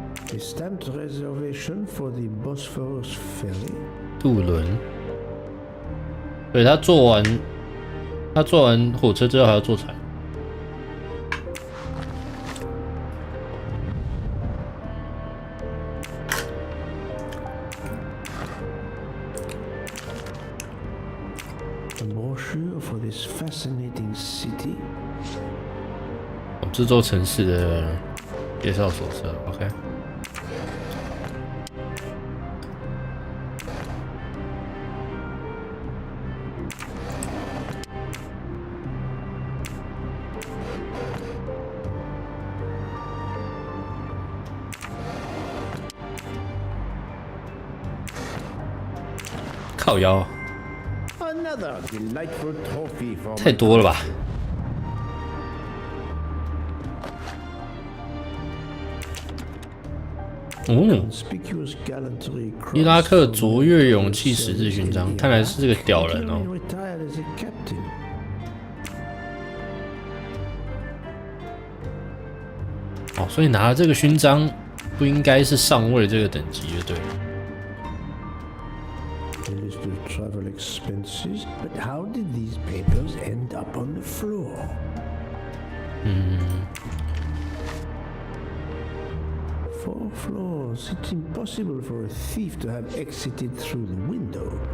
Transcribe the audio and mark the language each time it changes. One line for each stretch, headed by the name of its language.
English: A stamped reservation for the Bosphorus ferry.
Chinese: 渡轮。对，他坐完火车之后还要坐船。
English: A brochure for this fascinating city.
Chinese: 这座城市的介绍手册 ，OK。靠腰，
English: Another delightful trophy for
Chinese: 太多了吧？
English: conspicuous gallantry.
Chinese: 伊拉克卓越勇气十字勋章，看来是这个屌人哦。
English: Retired as a captain.
Chinese: 哦，所以拿了这个勋章，不应该是上尉这个等级就对了。
English: A list of travel expenses, but how did these papers end up on the floor? Four floors. It's impossible for a thief to have exited through the window.